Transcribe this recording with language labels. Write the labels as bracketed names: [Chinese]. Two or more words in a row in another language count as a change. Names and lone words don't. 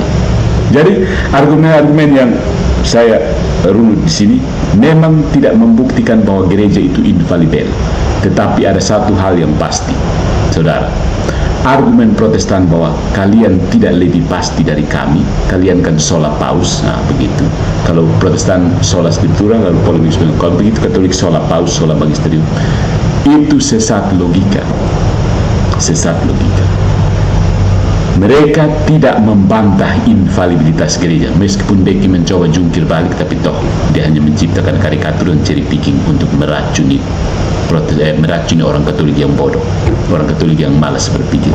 [Indonesian] Jadi argumen-argumen yang saya runut di sini memang tidak membuktikan bahwa gereja itu infalibel. Tetapi ada satu hal yang pasti, saudara. Argumen Protestan bahwa kalian tidak lebih pasti dari kami, kalian kan sola paus, nah begitu. Kalau Protestan [Latin] sola scriptura, [Indonesian] kalau kalau begitu Katolik sola paus, [Latin] sola magisterium. [Indonesian] Itu sesat logika. Sesat logika. Mereka tidak membantah infalibilitas gereja, meskipun Becky mencoba jungkir balik, tapi toh dia hanya menciptakan karikatur dan [English] cherry picking [Indonesian] untuk meracuni orang Katolik yang bodoh, orang Katolik yang malas berpikir.